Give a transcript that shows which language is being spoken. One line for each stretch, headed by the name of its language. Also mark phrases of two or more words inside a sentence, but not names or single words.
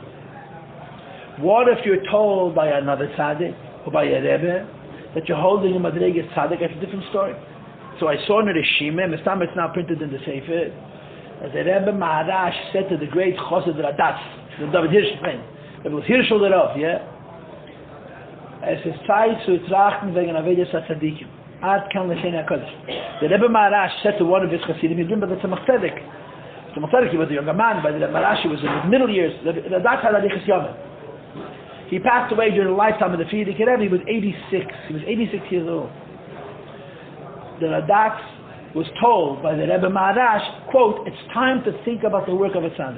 English: What if you're told by another tzaddik or by a Rebbe that you're holding a
Hebrew: מדרגת צדיק?
English: That's a different story. So I saw in the Rishime, Mistam, it's now printed in the Sefer, as the Rebbe Maharash said to the great Chosed Radatz, the David Hirsch friend, it was Hirschel darauf, yeah?
Yiddish: עס איז צייט צו טראַכטן וועגן עבודת הצדיקים.
Hebrew: עד כאן לשון הקודש.
English: The Rebbe Maharash said to one of his Chassidim, he's been by the Tzemach Tzedek. Tzemach Tzedek, he was a younger man, by the Rebbe Maharash, he was in his middle years. The Radatz had
Hebrew: אריכות ימים.
English: He passed away during the lifetime of the Frierdiker Rebbe. He was 86. He was 86 years old. The Radatz was told by the Rebbe Maharash, quote, it's time to think about the work of a tzaddik.